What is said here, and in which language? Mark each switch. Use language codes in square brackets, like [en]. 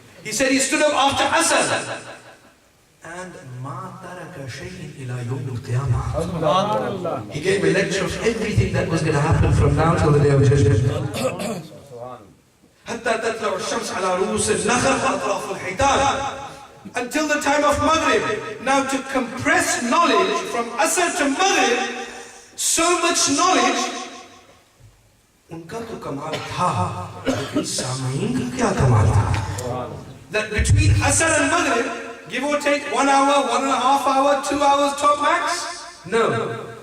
[en] He said he stood up after asr. And [ar] ma taraka shay'in ila yawm al-qiyamah. [en] He gave a lecture of everything that was going to happen from now till the day of judgment. [ar] حتى تطلع الشمس على رؤوس النخل وأطراف الحيتان. [en] Until the time of Maghrib. Now to compress knowledge from Asr to Maghrib, so much knowledge, [hi] उनका तो कमाल था, लेकिन सामीन का क्या कमाल था? [en] That between Asr and Maghrib, give or take 1 hour, 1.5 hours, 2 hours top max? No.